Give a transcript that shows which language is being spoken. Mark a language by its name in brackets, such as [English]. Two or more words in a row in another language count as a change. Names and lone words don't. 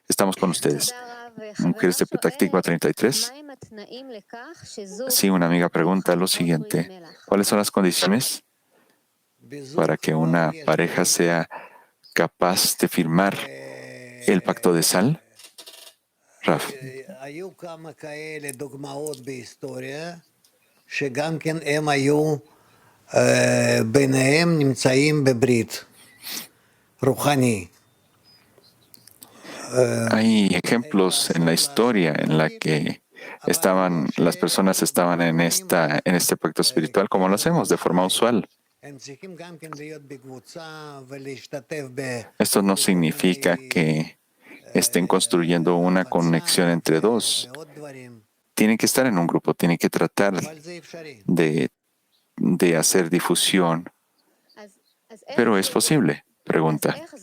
[Spanish] Estamos con ustedes. Mujeres de Petah Tikva 33. Sí, una amiga pregunta lo siguiente. ¿Cuáles son las condiciones para que una pareja sea capaz de firmar el pacto de sal? Raf. [Hebrew] היו כמה כאלה דוגמאות בהיסטוריה, שגם כן הם היו ביניהם נמצאים בברית רוחני. [Spanish] Hay ejemplos en la historia en la que las personas estaban en este pacto espiritual, como lo hacemos de forma usual. [Hebrew] הם צריכים גם כן להיות בקבוצה ולהשתתף [Spanish] Esto no significa que estén construyendo una conexión entre dos. Tienen que estar en un grupo, tienen que tratar de hacer difusión. Pero es posible, pregunta.